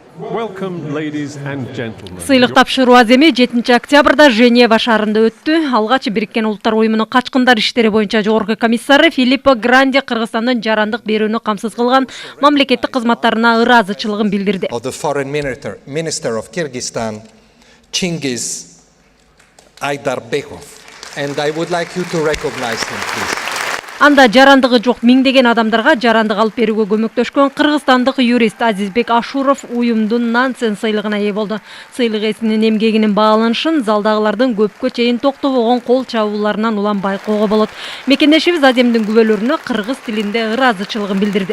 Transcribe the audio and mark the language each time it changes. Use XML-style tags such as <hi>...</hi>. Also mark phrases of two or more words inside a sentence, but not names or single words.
<en>Welcome, ladies and gentlemen.</en> <ky>Сыйлык тапшыруу аземи 7 октябрда Женева шаарында өттү. Алгач Бириккен Улуттар Уюмунун качкындар иштери боюнча жогорку комиссары Филиппо Гранди Кыргызстандын жарандык берүүнү камсыз кылган мамлекеттик кызматтарына ыраазычылыгын билдирди.</ky> <en>Of the Foreign Minister of Kyrgyzstan, Chingiz Aydarbekov, and I would like you to recognize him, please.</en> <ky>Анда жарандыгы жок миңдеген адамдарга жарандык алып берүүгө көмөктөшкөн кыргызстандык юрист Азизбек Ашуров уюмдун Нансен сыйлыгына ээ болду. Сыйлык ээсинин эмгегинин бааланышын залдагылардын көпкө чейин токтобогон кол чабууларынан улам байкоого болот. Мекендешибиз Аземдин күбөлөрүнө кыргыз тилинде ыраазычылыгын билдирди.</ky>